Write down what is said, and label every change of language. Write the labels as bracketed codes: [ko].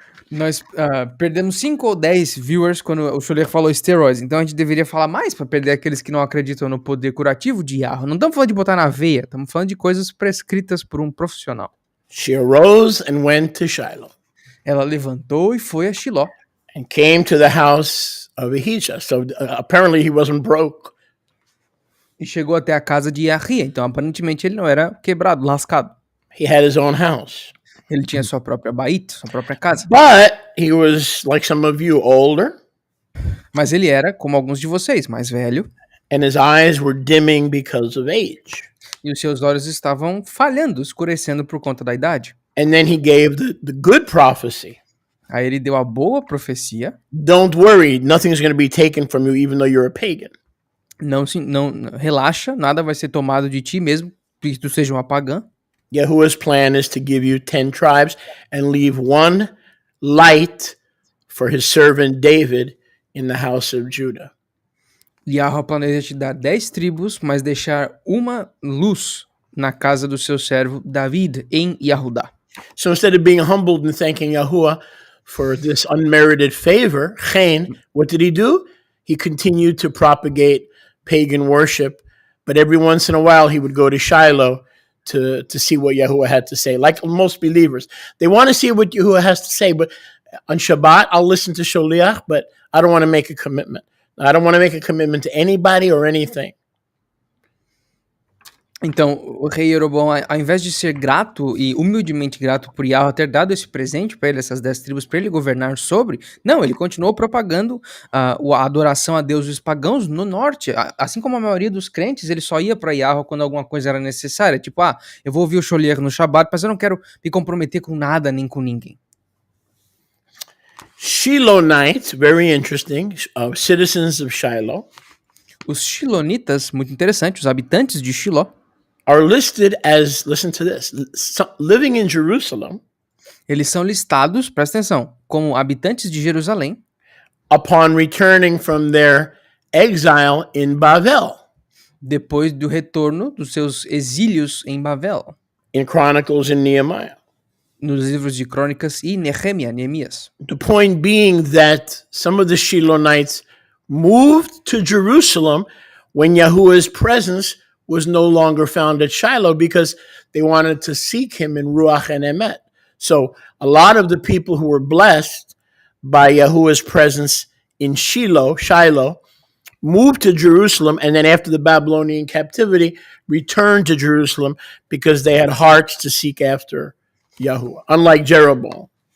[pt] Nós perdemos 5 ou 10 viewers quando o Schuller falou steroids. Então a gente deveria falar mais para perder aqueles que não acreditam no poder curativo de Yahweh. Não estamos falando de botar na veia, estamos falando de coisas prescritas por um profissional. [en] She arose and went to Shiloh. [pt] Ela levantou e foi a Shiló. [en] And came to the house of Ahijah. So apparently he wasn't broke. [pt] E chegou até a casa de Ahia. Então aparentemente ele não era quebrado, lascado. [en] He had his own house. [pt] Ele tinha sua própria baíta, sua própria casa. [en] But he was, like some of you, older. [pt] Mas ele era, como alguns de vocês, mais velho. [en] And his eyes were dimming because of age. [pt] E os seus olhos estavam falhando, escurecendo por conta da idade. [en] And then he gave the good prophecy. [pt] Aí ele deu a boa profecia. [en] Don't worry, nothing's going to be taken from you even though you're a pagan. [pt] Não relaxa, nada vai ser tomado de ti mesmo que tu seja uma pagã. [en] Yahuwah's plan is to give you 10 tribes and leave 1 light for his servant David in the house of Judah. [pt] Yahweh planeja te dar 10 tribos, mas deixar uma luz na casa do seu servo David em Yahudá. [en] So instead of being humbled and thanking Yahuwah for this unmerited favor, what did he do? He continued to propagate pagan worship, but every once in a while he would go to Shiloh to see what Yahuwah had to say. Like most believers, they want to see what Yahuwah has to say, but on Shabbat, I'll listen to Sholiach, but I don't want to make a commitment. I don't want to make a commitment to anybody or anything. [pt] Então, o rei Jeroboão, ao invés de ser grato e humildemente grato por Yahweh ter dado esse presente para ele, essas 10 tribos, para ele governar sobre, não, ele continuou propagando a adoração a deuses pagãos no norte. Assim como a maioria dos crentes, ele só ia para Yahweh quando alguma coisa era necessária. Tipo, eu vou ouvir o Sholiach no Shabbat, mas eu não quero me comprometer com nada nem com ninguém. [en] Shilonites, very interesting, citizens of Shiloh. [pt] Os Shilonitas, muito interessante, os habitantes de Shiló, [en] are listed as, listen to this, living in Jerusalem. [pt] Eles são listados, presta atenção, como habitantes de Jerusalém. [en] Upon returning from their exile in Bavel. [pt] Depois do retorno dos seus exílios em Bavel. [en] In Chronicles and Nehemiah. [pt] Nos livros de Crônicas e Neemias. [en] The point being that some of the Shilonites moved to Jerusalem when Yahuwah's presence was no longer found at Shiloh because they wanted to seek him in Ruach and Emet. So a lot of the people who were blessed by Yahuwah's presence in Shiloh, moved to Jerusalem, and then after the Babylonian captivity, returned to Jerusalem because they had hearts to seek after Yahuwah, unlike Jeroboam.